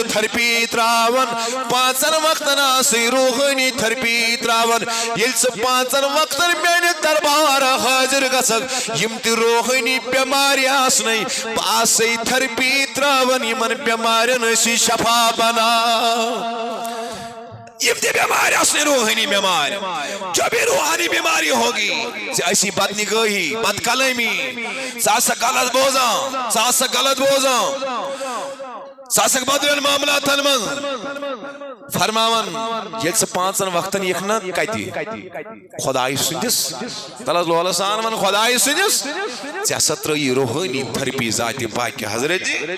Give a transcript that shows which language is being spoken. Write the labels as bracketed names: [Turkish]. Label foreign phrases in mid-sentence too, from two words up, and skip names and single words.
[Kashmiri] تھرپی تراون 5 وقتن آسے روحٲنی تھرپی تراون ییٚلہِ ژٕ 5 وقتن میانہِ دربار حٲضر گژھکھ یم تہِ روحٲنی بیمارِ آسنے بہٕ آسے تھرپی تراون یمن بیمارین ٲسی شفا بنان یم تہِ بیمار آسنے روحانی بیمار [Urdu] جو بھی روحانی بیماری ہوگی ایسی بد نگاہی بد کلامی [Kashmiri] ژٕ غلط بوزان ژٕ غلط بوزان ژٕ بدلن معاملاتن منٛز فرماون ییٚلہِ ژٕ 5 وقتن یِکھ نا کتہِ خداے سٕنٛدِس تلس لولس سان ون خداے سٕنٛدِس ژےٚ ہسا ترٛٲیی روحٲنی تھرپی ذاتِ پاکہِ حضرت